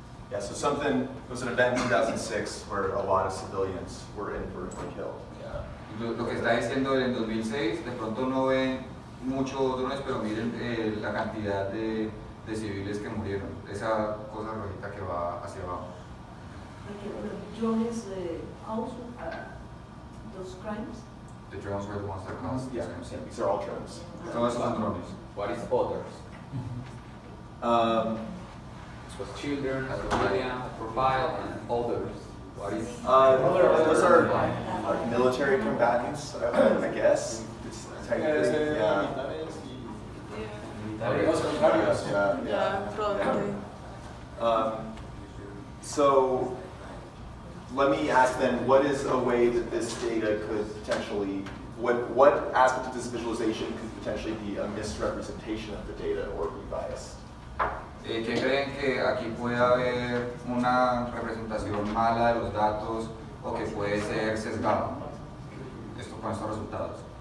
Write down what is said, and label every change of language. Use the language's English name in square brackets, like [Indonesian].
[English] Yeah, so there was an event in 2006 where a lot of civilians were inadvertently killed. Yeah. [Spanish] Lo que está diciendo en 2006, de pronto no ven muchos drones, pero miren la cantidad de civiles que murieron. Esa cosa rojita que va hacia abajo. [English] Drones also those crimes? The drones were the ones that caused these crimes. Yeah, these are all drones. [Spanish] Todos son drones. [English] What is others? This was children, civilian, profile, and others. What is those are military combatants, I guess. It's technically, So let me ask then, what is a way that this data could potentially, what aspect of this visualization could potentially be a misrepresentation of the data or be biased? [Spanish] ¿Qué creen que aquí puede haber una representación mala de los datos o que puede ser sesgado? Esto con estos resultados.